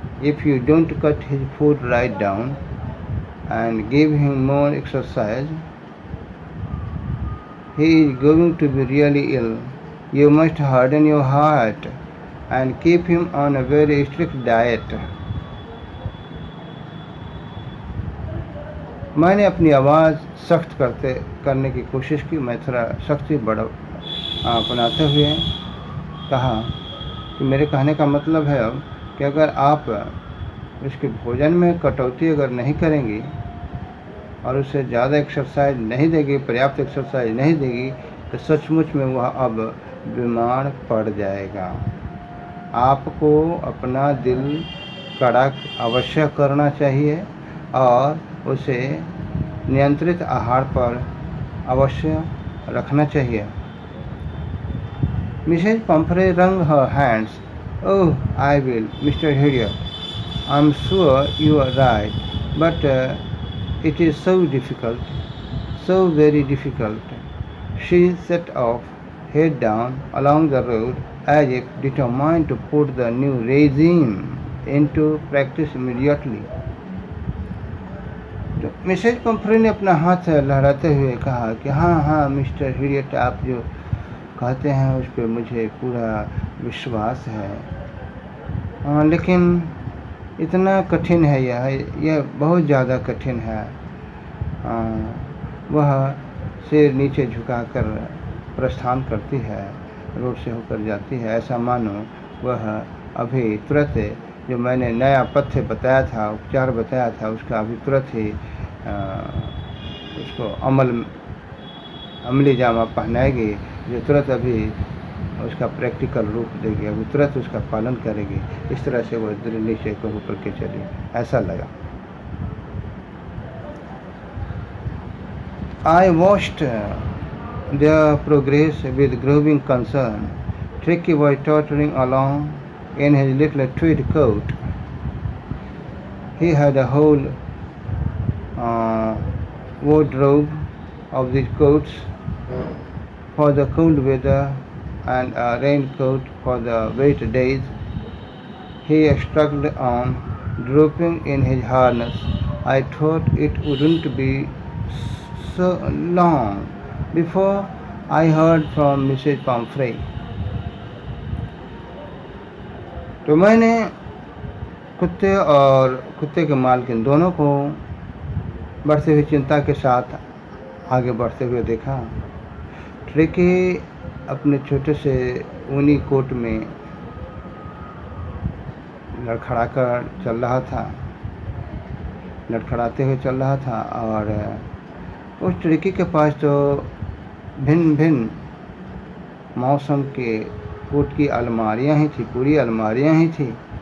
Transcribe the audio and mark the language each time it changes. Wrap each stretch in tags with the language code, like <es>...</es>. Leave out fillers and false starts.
<en>If you don't cut his food right down and give him more exercise, he is going to be really ill. You must harden your heart and keep him on a very strict diet.</en> <hi>मैंने अपनी आवाज़ सख्त करने की कोशिश की। मैं थोड़ा सख्ती अपनाते हुए कहा कि मेरे कहने का मतलब है अब कि अगर आप उसके भोजन में कटौती अगर नहीं करेंगी और उसे ज़्यादा एक्सरसाइज नहीं देगी, पर्याप्त एक्सरसाइज नहीं देगी, तो सचमुच में वह अब बीमार पड़ जाएगा। आपको अपना दिल कड़ा अवश्य करना चाहिए और उसे नियंत्रित आहार पर अवश्य रखना चाहिए।</hi> <en>Mrs. Pumphrey wrung her hands. Oh, I will, Mr. Hillier. I'm sure you are right, but it is so difficult, so very difficult. She set off, head down along the road, as if determined to put the new regime into practice immediately.</en> <hi>तो Mrs Pomfrey ने अपना हाथ लहराते हुए कहा कि हाँ mister हिलियट, आप जो कहते हैं उस पर मुझे पूरा विश्वास है, लेकिन इतना कठिन है यह बहुत ज़्यादा कठिन है। वह सिर नीचे झुकाकर प्रस्थान करती है, रोड से होकर जाती है, ऐसा मानो वह अभी तुरंत जो मैंने नया पथ्य बताया था, उपचार बताया था, उसका अभी तुरंत ही उसको अमली जामा पहनाएगी, जो तुरंत अभी उसका प्रैक्टिकल रूप देगी, अभी तुरंत उसका पालन करेगी। इस तरह से वो दिल्ली से होकर के चली, ऐसा लगा।</hi> <en>I watched their progress with growing concern. Tricky was tottering along in his little tweed coat. He had a whole wardrobe of these coats for the cold weather and a raincoat for the wet days. He struggled on, drooping in his harness. I thought it wouldn't be so long before I heard from Mrs. Pumphrey.</en> <hi>तो मैंने कुत्ते और कुत्ते के मालकिन दोनों को बढ़ती हुई चिंता के साथ आगे बढ़ते हुए देखा। ट्रिकी अपने छोटे से ऊनी कोट में लड़खड़ाकर चल रहा था, लड़खड़ाते हुए चल रहा था, और उस ट्रिकी के पास तो भिन्न भिन्न मौसम के कोट की अलमारियां ही थी, पूरी अलमारियां ही थी।</hi>